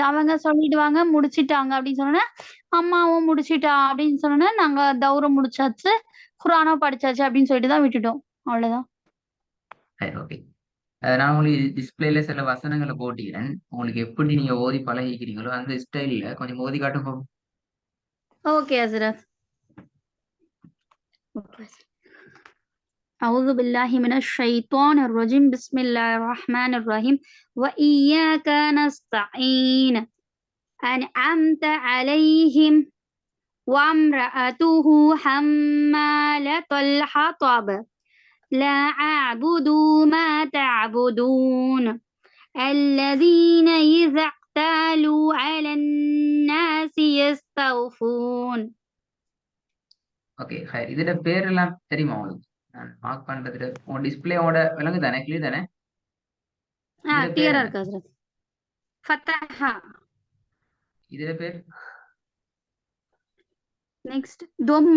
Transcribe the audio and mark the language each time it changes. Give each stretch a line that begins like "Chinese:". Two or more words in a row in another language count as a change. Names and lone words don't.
Tamil: அவங்க சொல்லிடுவாங்க, முடிச்சுட்டாங்க அப்படின்னு சொன்னோனே, அம்மாவும் முடிச்சுட்டா அப்படின்னு சொன்னோனே, நாங்க தௌரம் முடிச்சாச்சு, குரானும் படிச்சாச்சு அப்படின்னு சொல்லிட்டு தான் விட்டுட்டோம். அவ்வளோதான். சரி, ஓகே. நான் உங்களுக்கு டிஸ்பிளேல சில வசனங்களை போட்டிக்கிறேன். உங்களுக்கு எப்படி நீங்க ஓதி பழகிக்கிறீங்களோ அந்த ஸ்டைல்ல கொஞ்சம் ஓதி காட்டும். ஓகே ஹஸ்ரத்.
Arabic: أعوذ بالله من الشيطان الرجيم بسم الله الرحمن الرحيم وإياك نستعين أنعمت عليهم وامرأته حمالة الحطب لا أعبد ما تعبدون الذين إذا اقتالوا على الناس يستوفون.
Tamil: ஓகே, இதுல பேரெல்லாம் தெரியுமா உங்களுக்கு? நான் மார்க் பண்றதுல உங்க டிஸ்பிளேவோட விலங்கு தானே, கிளியர் தானே? இதுல பேர் கிளியரா என்ன? இருக்கு ஹஸ்ரத். ஃபத்தஹா. இதுல பேர் நெக்ஸ்ட் தொம்மா.